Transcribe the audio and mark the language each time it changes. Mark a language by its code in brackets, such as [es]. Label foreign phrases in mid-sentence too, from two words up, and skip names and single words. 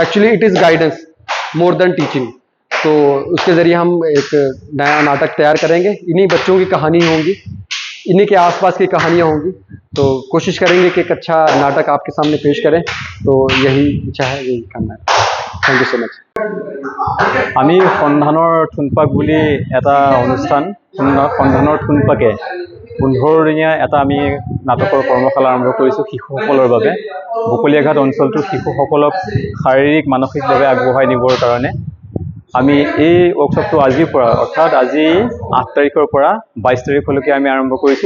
[en] actually it is guidance more than teaching. [hi] तो उसके ज़रिए हम एक नया नाटक तैयार करेंगे। इन्हीं बच्चों की कहानी होंगी, इन्हीं के आसपास की कहानियाँ होंगी। तो कोशिश करेंगे कि एक अच्छा नाटक आपके सामने पेश करें। तो यही इच्छा है, यही करना है। [en] thank you so much. [as] আমি সন্ধানৰ ঠোনপাক বুলি এটা অনুষ্ঠান, সন্ধানৰ ঠোনপাকে 15 দিনীয়া এটা আমি নাটকৰ কৰ্মশালা আৰম্ভ কৰিছোঁ শিশুসকলৰ বাবে। বকলিয়াঘাট অঞ্চলটোৰ শিশুসকলক শাৰীৰিক মানসিকভাৱে আগবঢ়াই নিবৰ কাৰণে আমি এই ৱৰ্কশ্বপটো আজিৰ পৰা, অৰ্থাৎ আজি 8 তাৰিখৰ পৰা 22 তাৰিখলৈকে আমি আৰম্ভ কৰিছোঁ।